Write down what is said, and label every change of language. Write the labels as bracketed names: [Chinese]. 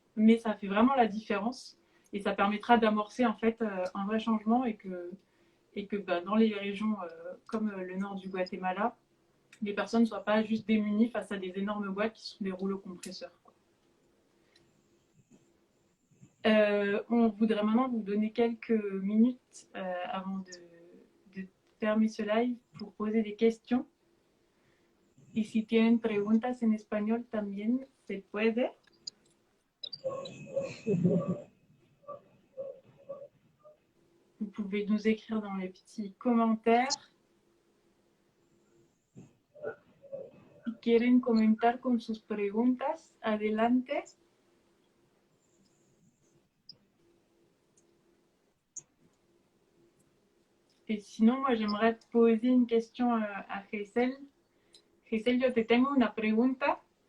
[French] Mais ça fait vraiment la différence et ça permettra d'amorcer en fait un vrai changement et que dans les régions comme le nord du Guatemala, les personnes ne soient pas juste démunies face à des énormes boîtes qui sont des rouleaux compresseurs. On voudrait maintenant vous donner quelques minutes avant de fermer ce live pour poser des questions. [Spanish] Y si tienen preguntas en español también se puede. [French] pouvez nous écrire dans les petits commentaires. [Spanish] Si quieren comentar con sus preguntas, adelante. [French] Et sinon, moi, j'aimerais poser une question a Giselle. [Spanish] Giselle, yo te tengo una pregunta.